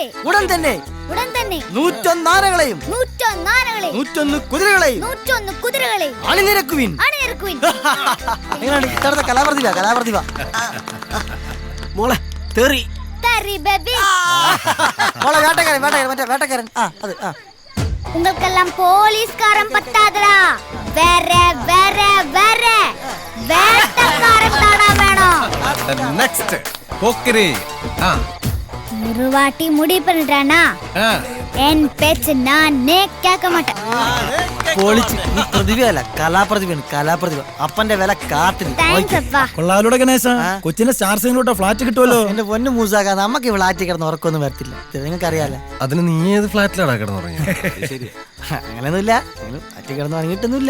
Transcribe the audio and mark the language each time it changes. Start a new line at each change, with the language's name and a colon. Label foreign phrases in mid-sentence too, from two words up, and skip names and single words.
Malayalam: ഉടൻ തന്നെ 101 ആനകളെയും 101 കുതിരകളെയും 101 കുതിരകളെയും അണിനിരക്കുവിൻ. എങ്ങനെയാണ് കലാപ്രതിഭ? മോളെ തെറി ബേബി. മോളെ വേട്ടക്കാരൻ. അത്
Tamil: உங்களுக்கெல்லாம் போலீஸ்காரன் பத்தாதடா, வேற வேற வேற வேட்டக்காரன் தானா வேணும்.
Malayalam: നെക്സ്റ്റ് പോക്കിരി.
Tamil: ஒரு வாட்டி முடிவு பண்ணிட்டானா என் பேச்சு நானே கேட்க மாட்டேன்.
Malayalam: പൊളിച്ച്. നീ പ്രതിഭയല്ല, കലാപ്രതിഭ. അപ്പന്റെ വില കാട്ടിൽ. കൊള്ളാലോടെ ഗണേശ, കൊച്ചിന്റെ സ്റ്റാർ സൈനിലോട്ട് ഫ്ലാറ്റ് കിട്ടുമല്ലോ. എന്റെ പൊന്നു മൂസാക്ക, നമുക്ക് ഫ്ലാറ്റിൽ കിടന്ന് ഉറക്കൊന്നും വരത്തില്ല. നിങ്ങൾക്ക് അറിയാലോ. അതിന് നീ ഏത് ഫ്ലാറ്റിലാണ് കിടന്നുറങ്ങിയ? അങ്ങനെയൊന്നുമില്ല, ഫ്ലാറ്റിൽ കിടന്ന് ഉറങ്ങിയിട്ടൊന്നുമില്ല.